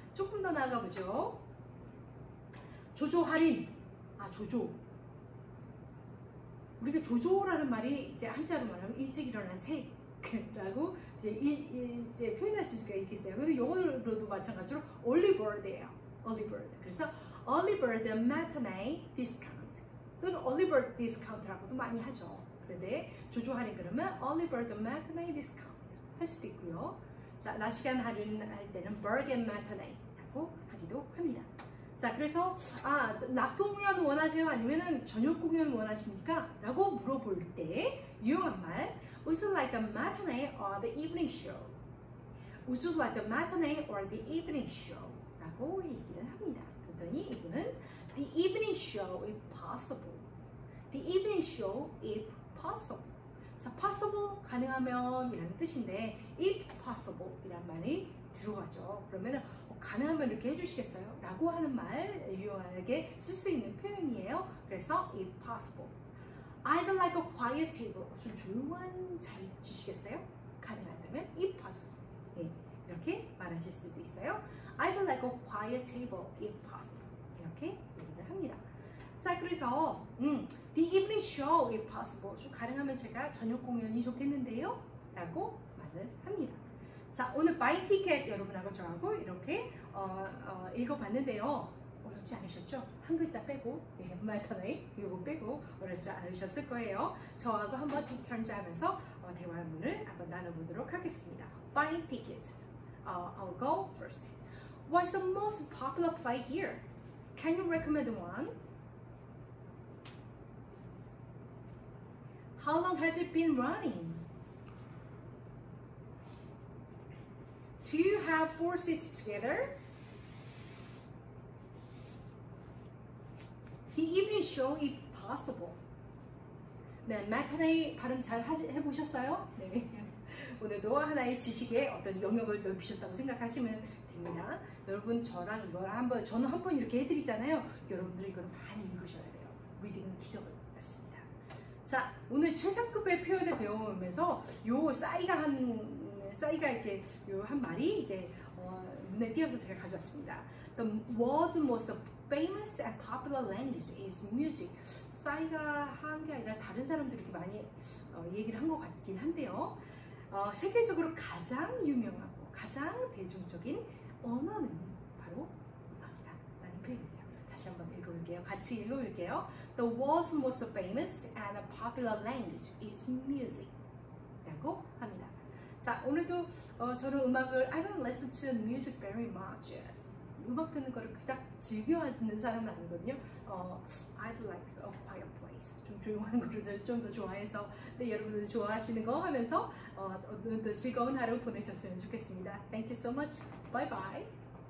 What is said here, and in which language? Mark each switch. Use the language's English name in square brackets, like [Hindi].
[Korean] 조금 더 나아가 보죠. 조조 할인. 조조. 우리가 조조라는 말이 이제 한자로 말하면 일찍 일어난 새 라고 이제 표현할 수가 있겠어요. 근데 영어로도 마찬가지로 early bird예요. early bird. 그래서 early bird matinee discount 또는 early bird discount라고도 많이 하죠. 그런데 조조할인 그러면 early bird matinee discount 할 수도 있고요. 자, 낮 시간 할인할 때는 bargain matinee라고 하기도 합니다. 자, 그래서 낮 공연 원하세요? 아니면은 저녁 공연 원하십니까? 라고 물어볼 때 유용한 말 [English] Would you like the matinee or the evening show? Would you like the matinee or the evening show? [Korean] 라고 얘기를 합니다. 그랬더니 이분은 [English] The evening show if possible. The evening show if possible. [Korean] 자, possible 가능하면 이라는 뜻인데 if possible 이란 말이 들어가죠. 그러면은 가능하면 이렇게 해주시겠어요? 라고 하는 말 유용하게 쓸 수 있는 표현이에요. 그래서 [English] if possible. I'd like a quiet table. [Korean] 좀 조용한 자리 주시겠어요? 가능하다면 [English] if possible. [Korean] 네, 이렇게 말하실 수도 있어요. [English] I'd like a quiet table if possible. [Korean] 이렇게 얘기를 합니다. 자, 그래서 [English] The evening show if possible. [Korean] 좀 가능하면 제가 저녁 공연이 좋겠는데요? 라고 말을 합니다. 자, 오늘 buy ticket 여러분하고 저하고 이렇게 읽어봤는데요. 어렵지 않으셨죠? 한 글자 빼고, matinee 이거 빼고 어렵지 않으셨을 거예요. 저하고 한번 [English] take turns [Korean] 하면서 대화문을 한번 나눠보도록 하겠습니다. [English] Buy ticket. I'll go first. What's the most popular play here? Can you recommend one? How long has it been running? Do you have 4 seats together? The evening show if possible. [Korean] 네, matinee 발음 잘 해보셨어요? 네. 오늘도 하나의 지식의 어떤 영역을 넓히셨다고 생각하시면 됩니다. 여러분 저랑 이걸 저는 한 번 이렇게 해드리잖아요. 여러분들 이걸 많이 읽으셔야 돼요. 리딩은 기적을 같습니다. 자, 오늘 최상급의 표현을 배우면서 요 싸이가 이렇게 한 말이 이제 눈에 띄어서 제가 가져왔습니다. [English] The world's most famous and popular language is music. [Korean] 싸이가 한 게 아니라 다른 사람들이 이렇게 많이 얘기를 한 것 같긴 한데요. 세계적으로 가장 유명하고 가장 대중적인 언어는 바로 음악이다 라는 표현이죠. 다시 한번 읽어볼게요. 같이 읽어볼게요. [English] The world's most famous and popular language is music [Korean] 라고 합니다. 자, 오늘도 저는 음악을 [English] I don't listen to music very much. [Korean] 음악 듣는 거를 그닥 즐겨하는 사람은 아니거든요. [English] I'd like a quiet place. [Korean] 좀 조용한 거를 좀 더 좋아해서 네, 여러분들 좋아하시는 거 하면서 오늘도 즐거운 하루 보내셨으면 좋겠습니다. [English] Thank you so much. Bye bye.